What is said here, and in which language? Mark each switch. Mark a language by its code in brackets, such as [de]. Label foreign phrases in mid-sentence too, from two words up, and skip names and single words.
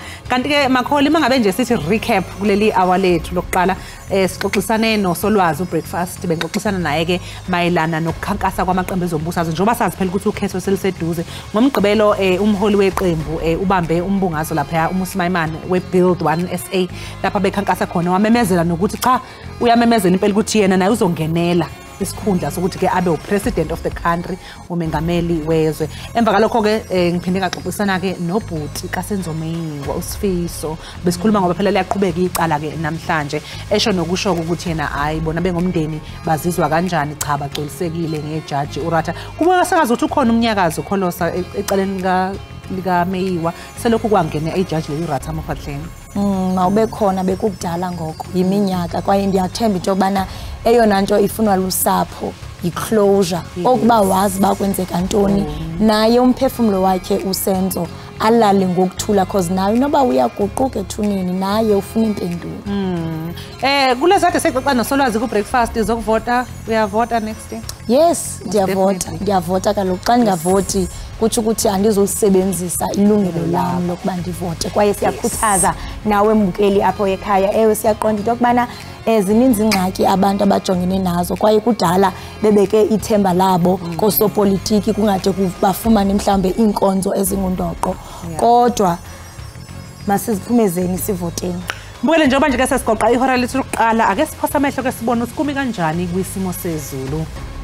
[zu] Kanti ke Makholi mangabe nje sithi recap kuleli hour lethu lokuqala sixoxisane noSolwazi uBreakfast bengixoxisana naye ke mayelana nokukhankasa kwamaqembu ezombusazwe njengoba sazi phela ukuthi ukhetho seliseduze. Ngomgqibelo umholi weqembu ubambe umbungazo lapha uMusimayimane weBuild 1 SA lapha bekhankasa khona wamemezela nokuthi cha uyamemezela impela ukuthi yena naye uzongenela isikhundla sokuthi ke abe [en] upresident of the country [zu] umengameli wezwe. Emva kalokho ke ngiphinde ngaxoxisana ke nobhuti kaSenzomeyiwa uSifiso besikhuluma ngoba phela liyaqhubeka icala ke namhlanje esho nokusho ukuthi yena hayi bona bengomndeni bazizwa kanjani cha bagcolisekile ngejaji uRatha kubuka sakazi ukuthi ukhona umnyakazo kholosa ecaleni lika Meyiwa selokhu kwangena ijaji le uRatha Maphahleni. [xh] Mawube khona bekukudala ngoko yiminyaka kwaye ndiyathemba into yobana eyona nto ifunwa lusapho yiclosure okuba wazi bakwenzeka ntoni naye umphefumulo wakhe uSenzo alale ngokuthula cause nawe noba uyaguquka ethunini naye ufuna impendulo. [zu] Kule zakhe sexoxa noSolwazi kuBreakfast izokuvota uyavota [en] next day? Yes, [xh] ndiyavota kaloku xa ndingavoti kuthi ukuthi andizolisebenzisa ilungelo lami lokuba ndivote kwaye siyakhuthaza nawe mbukeli apho ekhaya ewe siyaqonda into yokubana zininzi ingxaki abantu abajongene nazo kwaye kudala bebeke ithemba labo kosopolitiki kungade bafumane mhlambe iinkonzo ezingundoqo kodwa masiziphumezeni sivoteni. [zu] Mbukele njengoba nje ke sesigoqa ihora lethu lokuqala ake siphosa amehlo ke sibone ukuthi kumi kanjani kwisimo sezulu.